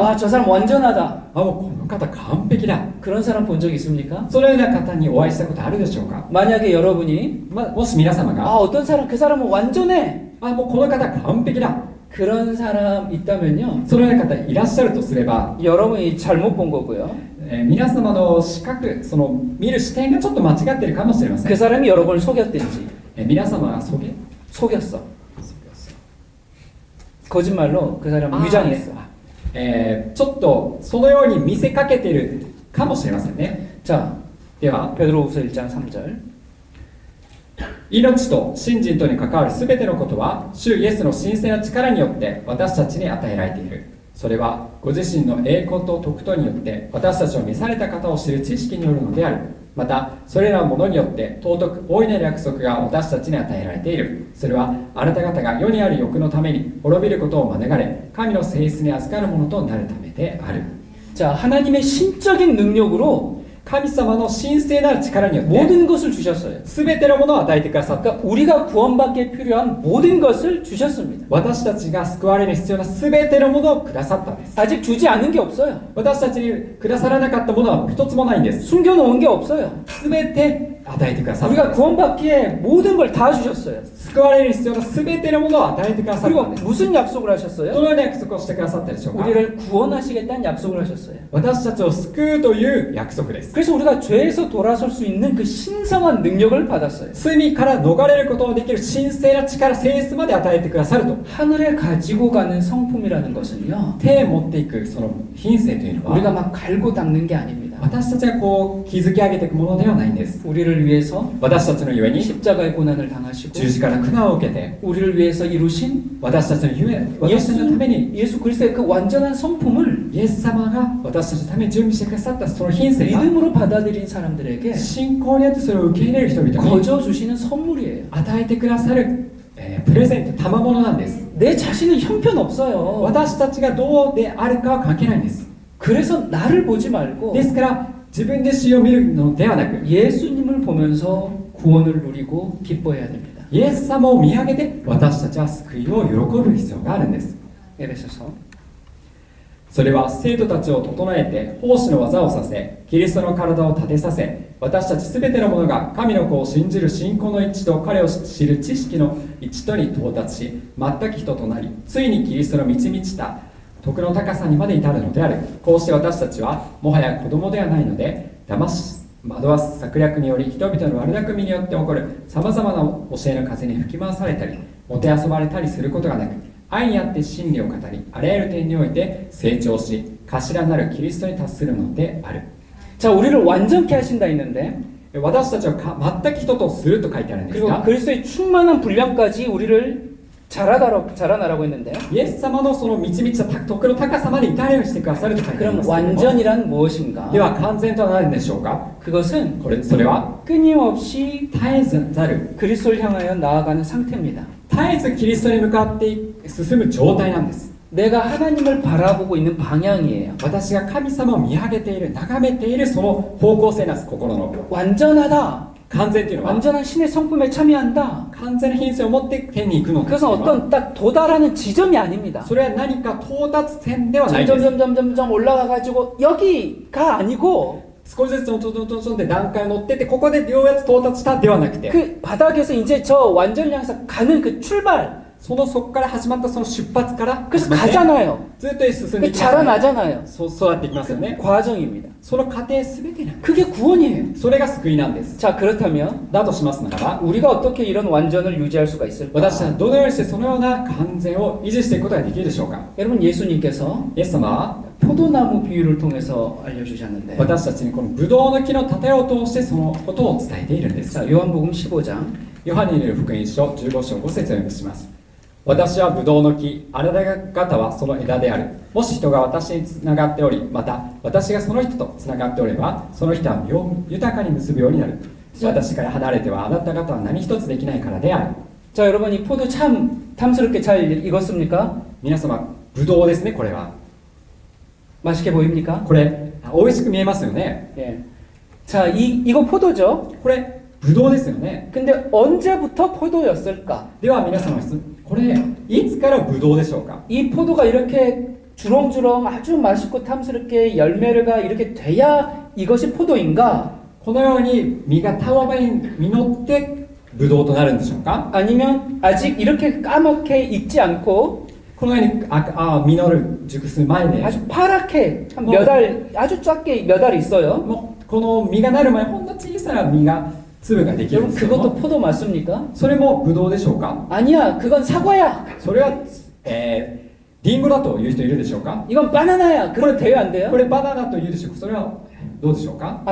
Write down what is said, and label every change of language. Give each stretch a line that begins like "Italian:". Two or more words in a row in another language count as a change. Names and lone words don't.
Korean: 와 저 사람 완전하다.
Japanese: もうこの方完璧だ、
Korean: 그런 사람 본 적 있습니까?
Japanese: そのような方にお会いしたことあるでしょうか。
Korean: 만약에 여러분이
Japanese: もし皆様 아 が
Korean: 어떤 사람 그 사람은 완전해.
Japanese: もうこの方完璧だ、
Korean: 그런 사람 있다면요.
Japanese: そのような方いらっしゃるとすれば、
Korean: 여러분이 잘못 본 거고요.
Japanese: 皆様の視覚、その見る視点がちょっと間違っているかもしれません。
Korean: 그 사람이 여러분을 속였든지
Japanese: 皆様が
Korean: 속였어. 거짓말로 그 사람을 위장했어.
Japanese: ちょっとそのように見せかけているかもしれませんね。
Korean: 자
Japanese: では
Korean: 베드로후서 1장 3절
Japanese: 命と信心とに関わるすべてのことは主イエスの神聖な力によって私たちに与えられている。それはご自身の栄光と徳とによって私たちを召された方を知る知識によるのである。またそれらのものによって尊く大いなる約束が私たちに与えられている。それはあなた方が世にある欲のために滅びることを免れ神の性質に預かるものとなるためである。
Korean: 자 하나님의 신적인 능력으로
Japanese: 神様の神聖なる力によって
Korean: 모든 것을 주셨어요.
Japanese: すべてのものを与えてくださった。
Korean: 그러니까 우리가 구원받기에 필요한 모든 것을 주셨습니다.
Japanese: 私たちが救われる必要なすべてのものをくださったんです。
Korean: 아직 주지 않은 게 없어요.
Japanese: 私たちにくださらなかったものは一つもないんです。
Korean: 숨겨놓은 게 없어요.
Japanese: すべて与えてくださったん
Korean: 우리가
Japanese: です。
Korean: 구원받기에 모든 걸 다 주셨어요.
Japanese: 救われる必要なすべてのものを与えてくださった
Korean: 그리고
Japanese: んです。
Korean: 무슨 약속을
Japanese: ど
Korean: 하셨어요?
Japanese: のような約束をしてくださったでしょうか。
Korean: 우리를 구원하시겠다는 약속을 하셨어요.
Japanese: 私たちを救うという約束です。
Korean: 그래서 우리가 죄에서 돌아설 수 있는 그 신성한 능력을 받았어요.
Japanese: 罪から逃れることのできる神聖な力、性質まで与えてくださると。
Korean: 하늘에 가지고 가는 성품이라는 것은요.
Japanese: 手を持っていくその品性というの
Korean: 우리가
Japanese: は
Korean: 막 갈고 닦는 게 아닙니다.
Japanese: 私たちがこう築き上げていくものではないんです。
Korean: 우리를 위해서
Japanese: 私たちのゆえに
Korean: 십자가의 고난을 당하시고
Japanese: 十字架の苦難を受けて
Korean: 우리를 위해서 이루신
Japanese: 私たちのゆえ私たちのために
Korean: 예수 그리스도의 그 완전한 성품을
Japanese: イエス様が私たちのために準備してくださったその品性が
Korean: 믿음으로 받아들인 사람들에게
Japanese: 信仰によってそれを受け入れる人々に
Korean: 거저 주시는 선물이에요.
Japanese: 与えてくださる、プレゼント賜物なんです。
Korean: 내 자신은 형편없어요.
Japanese: 私たちがどうであるかは関係ないんです。
Korean: 그래서 나를 보지 말고
Japanese: ですから自分自身を見るのではなく
Korean: 예수님을 보면서 구원을 누리고 기뻐해야 됩니다.
Japanese: イエス様を見上げて私たちは救いを喜ぶ必要があるんです。
Korean: 에베소서
Japanese: それは生徒たちを整えて奉仕の技をさせキリストの体を立てさせ私たちすべての者が神の子を信じる信仰の一致と彼を知る知識の一致とに到達し全く人となりついにキリストの満ち満ちた徳の高さにまで至るのである。こうして私たちはもはや子供ではないので惑わす策略により人々の悪巧みによって起こるさまざまな教えの風に吹き回されたりもてあそばれたりすることがなく愛にあって真理を語りあらゆる点において成長し頭なるキリストに達するのである。
Korean: 자 우리를 완전케 하신다 했는데
Japanese: 私たちを全く人とすると書いてあるんです
Korean: 그리고
Japanese: が
Korean: 그리스도의 충만한 분량까지 우리를 자라나라고 했는데요.
Japanese: イエス様のその満ち満ちた徳の高さまで至るようにしてくださると書いてあり
Korean: 그럼
Japanese: ますけれども
Korean: 완전이란 무엇인가?
Japanese: では完全とは何でしょうか。
Korean: 그것은
Japanese: それは
Korean: 끊임없이
Japanese: 絶えずざる
Korean: 그리스도를 향하여 나아가는 상태입니다.
Japanese: 絶えずキリストに向かって進む状態なんです。
Korean: 내가 하나님을 바라보고 있는 방향이에요.
Japanese: 私が神様を見上げている眺めているその方向性なんです。心の
Korean: 완전하다.
Japanese: 完全っていうのは
Korean: 완전한 신의 성품에 참여한다.
Japanese: 完全な品性を持って天に行くのかっていう
Korean: 그것은
Japanese: のは
Korean: 어떤 딱 도달하는 지점이 아닙니다.
Japanese: それは何か到達点ではないです
Korean: 점점 올라가가지고 여기가 아니고
Japanese: 少しずつちょんちょんちょんちょんって段階を乗ってってここでようやく到達したではなくて
Korean: 그 바닥에서 이제 저 완전을 향해서 가는 그 출발.
Japanese: そこから始まったその出発から
Korean: 그래서
Japanese: 始まって
Korean: 가잖아요.
Japanese: ずっと進んでい
Korean: 그
Japanese: きますよね
Korean: 자라나잖아요.
Japanese: そう育っていきますよ
Korean: 그
Japanese: ね
Korean: 과정입니다.
Japanese: その過程全てなんです
Korean: 그게 구원이에요.
Japanese: それが救いなんです
Korean: 자, 그렇다면
Japanese: だとしますならば
Korean: 우리가 어떻게 이런 완전을 유지할 수가 있을까?
Japanese: 私はどのようにしてそのような完全を維持していくことができるでしょうか
Korean: 여러분 예수님께서
Japanese: イエス様は
Korean: 포도나무 비유를 통해서 알려주셨는데
Japanese: 私たちにこのブドウの木の例えを通してそのことを伝えているんです
Korean: 자, 요한복음 15장
Japanese: ヨハネによる福音書15章5節を読みします私はブドウの木あなた方はその枝であるもし人が私につながっておりまた私がその人とつながっておればその人は実を豊かに結ぶようになる私から離れてはあなた方は何一つできないからである
Korean: 자, 여러분 이 포도 참 탐스럽게 잘 익었습니까?
Japanese: 皆様ブドウですねこれは
Korean: 맛있게 보입니까?
Japanese: これ美味しく見えますよね
Korean: 예. 자, 이거 포도죠?
Japanese: これブドウですよね
Korean: 근데 언제부터 포도였을까?
Japanese: では皆様の質問これいつからブドウでしょうか
Korean: 이 포도가 이렇게 주렁주렁 아주 맛있고 탐스럽게 열매가 이렇게 돼야 이것이 포도인가?
Japanese: このように実がたわわに実ってブドウとなるんでしょうか
Korean: 아니면 아직 이렇게 까맣게 익지 않고
Japanese: このように実る熟する前で
Korean: 아주 파랗게 한 몇 알 아주 작게 몇 알 있어요.
Japanese: もうこの実がなる前ほんの小さな実が粒ができるん
Korean: 여러분
Japanese: ですけど
Korean: 그것도
Japanese: も
Korean: 포도 맞습니까?
Japanese: それもブドウでしょうか
Korean: 아니야, 그건 사과야.
Japanese: それは、リンゴだという人いるでしょうか
Korean: 이건 바나나야. 그럼 돼요, 안 돼요?
Japanese: これバナナというでしょうかそれはどうでしょうか